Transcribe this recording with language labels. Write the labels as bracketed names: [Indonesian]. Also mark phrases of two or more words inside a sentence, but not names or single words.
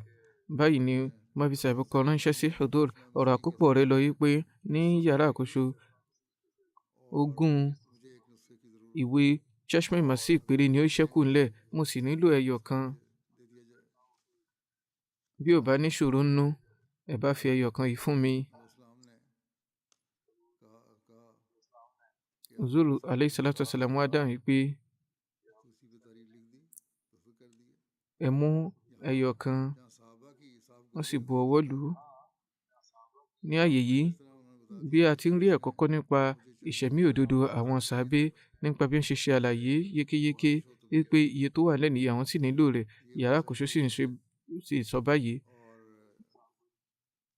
[Yoruba] Báyìí ni Maulvi Sahib kọ ránṣẹ́ sí Hudur. Ọ̀rọ̀ àkópọ̀ rẹ̀ lọ wípé ní yàrá àkóso 20 ìwé Chashma Masih péré ni ó ṣẹ́kù ńlẹ̀, mo sì nílò ẹyọ kan. Bí ò bá ní ṣòro nínú, ẹ bá fi ẹyọ kan yìí fún mi. Huzur [Arabic] عليه الصلاة والسلام [Yoruba] wá dáhùn wípé ẹ mú ẹyọ kan, wọ́n sì bu ọwọ́ lù ú. Ní ààyè yìí, bí a ti ń rí ẹ̀kọ́ kọ́ nípa ìṣẹ̀mí òdodo àwọn sàábé, nípa bí wọ́n ṣe ṣe àlàyé yékéyéké wípé iye tó wà lẹ́nu àwọn sì nílò rẹ̀, yàrá àkóso sì sọ báyìí.